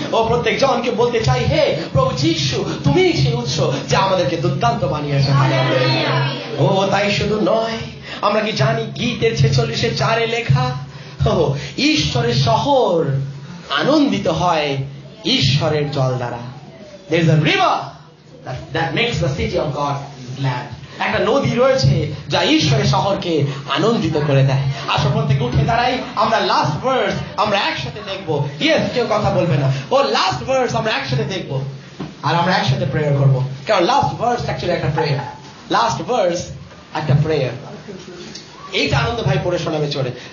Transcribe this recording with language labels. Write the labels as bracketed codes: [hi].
[bn] ও প্রত্যেক জনকে বলতে চাই, হে প্রভু যিশু, তুমি সেই উৎস যা আমাদেরকে দুর্দান্ত বানিয়েছে। ও তাই শুধু নয়, আমরা কি জানি গীতের 46:4 লেখা, ঈশ্বরের শহর আনন্দিত হয় ঈশ্বরের জল দ্বারা। [en] There is a river that makes the city of God glad. [bn] একটা নদী রয়েছে যা ঈশ্বরের শহরকে আনন্দিত করে দেয়। আসো প্রত্যেক উঠে দাঁড়াই, আমরা লাস্ট ভার্স আমরা একসাথে দেখবো। ইয়েস, কেউ কথা বলবে না। ও লাস্ট ভার্স আমরা একসাথে দেখবো আর আমরা একসাথে প্রেয়ার করবো, কারণ লাস্ট ভার্স অ্যাকচুয়ালি একটা প্রেয়ার। লাস্ট ভার্স একটা প্রেয়ার। এইটা আনন্দ ভাই পড়ে শোনাবে চলে।